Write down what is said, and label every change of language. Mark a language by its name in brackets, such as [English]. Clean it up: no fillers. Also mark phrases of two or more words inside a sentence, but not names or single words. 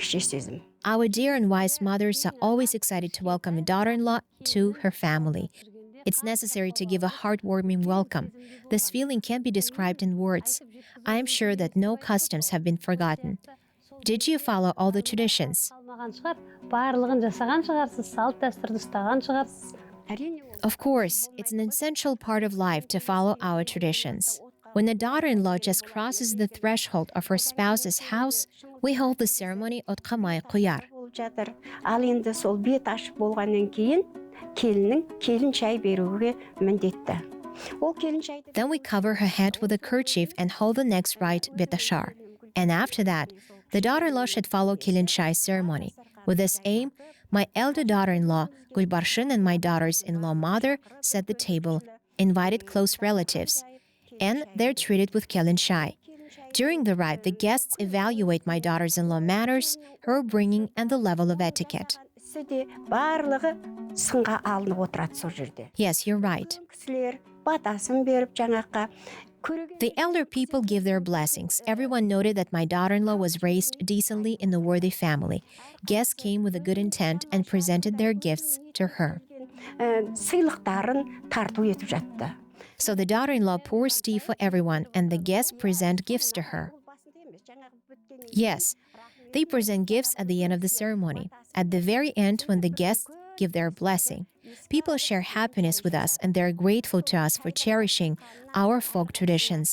[English] Our dear and wise mothers are always excited to welcome a daughter-in-law to her family. It's necessary to give a heartwarming welcome. This feeling can't be described in words. I am sure that no customs have been forgotten. Did you follow all the traditions? [Kazakh] Барлығын жасаған шығарсыз, салт дәстүрді ұстаған шығарсыз. [English] Of course, it's an essential part of life to follow our traditions. When a daughter-in-law just crosses the threshold of her spouse's house, we hold the ceremony [Kazakh] отқа май құяр. Ал енді сол бет ашып болғаннан кейін келіннің келін шай беруге міндетті. [English] Then we cover her head with a kerchief and hold the next rite betashar. And after that, the daughter-in-law should follow Kelin Shai ceremony. With this aim, my elder daughter-in-law, Gulbarshin, and my daughters-in-law mother set the table, invited close relatives, and they're treated with Kelin Shai. During the rite, the guests evaluate my daughters-in-law manners, her bringing, and the level of etiquette. [Kazakh] Барлығы сынға алынып отырады сол жерде. [English] Yes, you're right. [Kazakh] Кісілер батасын беріп жаңаққа. [English] The elder people give their blessings. Everyone noted that my daughter-in-law was raised decently in a worthy family. Guests came with a good intent and presented their gifts to her. [Kazakh] Сыйлықтарын тарту етіп жатты. [English] So the daughter-in-law pours tea for everyone and the guests present gifts to her. Yes, they present gifts at the end of the ceremony. At the very end, when the guests give their blessing, people share happiness with us and they're grateful to us for cherishing our folk traditions.